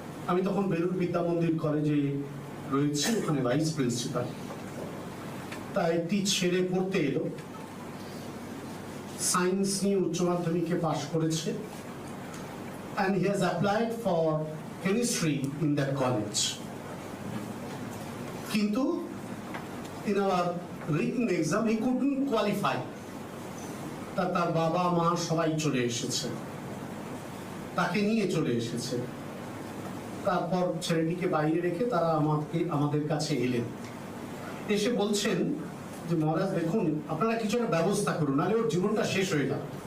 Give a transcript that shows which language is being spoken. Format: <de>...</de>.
<bn>আমি তখন বেলুড় বিদ্যা মন্দির কলেজে রয়েছি, ওখানে ভাইস প্রিন্সিপাল। তা একটি ছেলে পড়তে এলো, সায়েন্স নিয়ে উচ্চ মাধ্যমিকে পাশ করেছে,</bn> <en>and he has applied for chemistry in that college.</en> <bn>কিন্তু</bn> <en>in our written exam he couldn't qualify.</en> <bn>তার বাবা মা সবাই চলে এসেছে, তাকে নিয়ে চলে এসেছে। তারপর ছেলেটিকে বাইরে রেখে তারা আমাদের কাছে এলেন, এসে বলছেন যে মহারাজ দেখুন, আপনারা কিছু একটা ব্যবস্থা করুন, নাহলে ওর জীবনটা শেষ হয়ে যাবে।</bn>